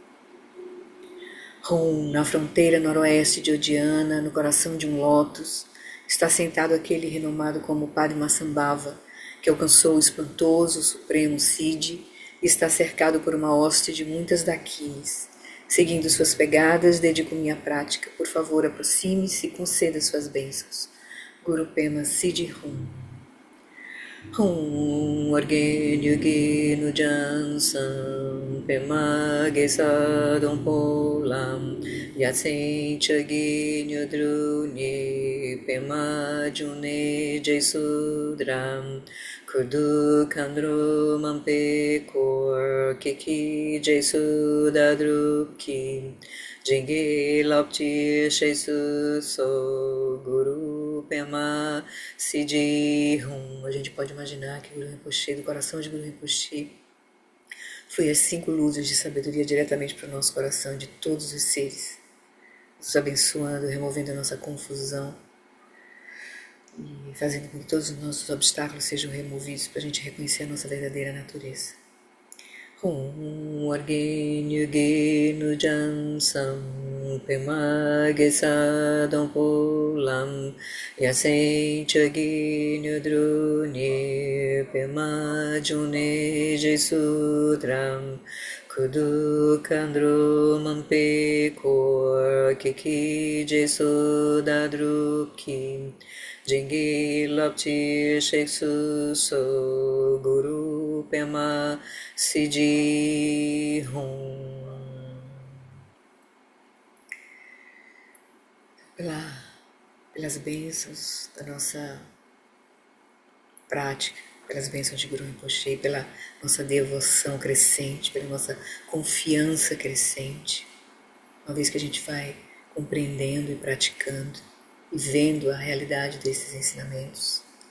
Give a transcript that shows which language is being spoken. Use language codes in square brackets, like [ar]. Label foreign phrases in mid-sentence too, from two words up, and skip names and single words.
[pt] Hum, na fronteira noroeste de Odiana, no coração de um lótus, está sentado aquele renomado como Padmasambhava, que alcançou o espantoso supremo Siddhi e está cercado por uma hoste de muitas dakinis. Seguindo suas pegadas, dedico minha prática. Por favor, aproxime-se e conceda suas bênçãos. [bo] གུ་རུ་པདྨ་སིདྡྷི་ཧཱུྃ། ཧཱུྃ ཨོ་རྒྱན་ཡུལ་གྱི་ནུབ་བྱང་མཚམས། པདྨ་གེ་སར་སྡོང པོ་ལ། ཡ་མཚན་མཆོག་གི་དངོས་གྲུབ་བརྙེས། པདྨ་འབྱུང་གནས་ཞེས་སུ་གྲགས། འཁོར་དུ་མཁའ་འགྲོ་མང་པོས་བསྐོར། ཁྱེད་ཀྱི་རྗེས་སུ་བདག་བསྒྲུབ་ཀྱིས། བྱིན་གྱིས་བརླབ་ཕྱིར་གཤེགས་སུ་གསོལ། གུ་རུ་པདྨ་སིདྡྷི་ཧཱུྃ. [pt] A gente pode imaginar que Guru Rinpoche, do coração de Guru Rinpoche, foi as 5 luzes de sabedoria diretamente para o nosso coração, de todos os seres, nos abençoando, removendo a nossa confusão e fazendo com que todos os nossos obstáculos sejam removidos para a gente reconhecer a nossa verdadeira natureza. [bo] ཧཱུྃ ཨོ་རྒྱན་ཡུལ་གྱི་ནུབ་བྱང་མཚམས། པདྨ་གེ་སར་སྡོང པོ་ལ། ཡ་མཚན་མཆོག་གི་དངོས་གྲུབ་བརྙེས། པདྨ་འབྱུང་གནས་ཞེས་སུ་གྲགས། འཁོར་དུ་མཁའ་འགྲོ་མང་པོས་བསྐོར། ཁྱེད་ཀྱི་རྗེས་སུ་བདག་བསྒྲུབ་ཀྱིས། བྱིན་གྱིས་བརླབ་ཕྱིར་གཤེགས་སུ་གསོལ། གུ་རུ་པདྨ་སིདྡྷི་ཧཱུྃ. [pt] Pelas bênçãos da nossa prática, pelas bênçãos de Guru Rinpoche, pela nossa devoção crescente, pela nossa confiança crescente, uma vez que a gente vai compreendendo e praticando e vendo a realidade desses ensinamentos.